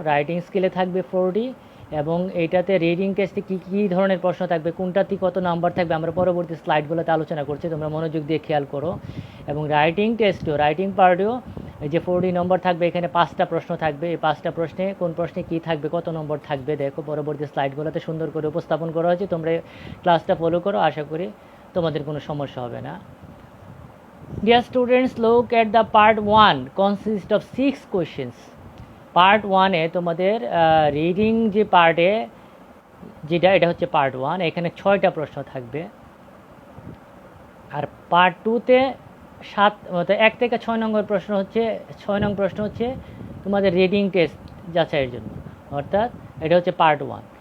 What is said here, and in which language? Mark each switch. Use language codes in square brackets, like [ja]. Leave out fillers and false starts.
[bn] Writing স্কিলে থাকবে 40, এবং এইটাতে রিডিং টেস্টে কী ধরনের প্রশ্ন থাকবে, কোনটাতে কত নাম্বার থাকবে আমরা পরবর্তী স্লাইডগুলোতে আলোচনা করছি, তোমরা মনোযোগ দিয়ে খেয়াল করো। এবং রাইটিং টেস্টেও রাইটিং পার্টেও এই যে 40 নম্বর থাকবে, এখানে 5টা প্রশ্ন থাকবে। এই 5টা প্রশ্নে কোন প্রশ্নে কী থাকবে, কত নম্বর থাকবে, দেখো পরবর্তী স্লাইডগুলোতে সুন্দর করে উপস্থাপন করা হয়েছে। তোমরা ক্লাসটা ফলো করো, আশা করি তোমাদের কোনো সমস্যা হবে না। [en] Dear students, look at the part 1 consists of 6 questions. [bn] Part 1-এ তোমাদের রিডিং যে পার্টে যেটা, এটা হচ্ছে পার্ট 1, এখানে 6টা প্রশ্ন থাকবে। আর পার্ট 2-তে 1 থেকে 6 নম্বর প্রশ্ন হচ্ছে 6 নং প্রশ্ন হচ্ছে তোমাদের রিডিং টেস্ট যাচাইয়ের জন্য, অর্থাৎ এটা হচ্ছে পার্ট 1।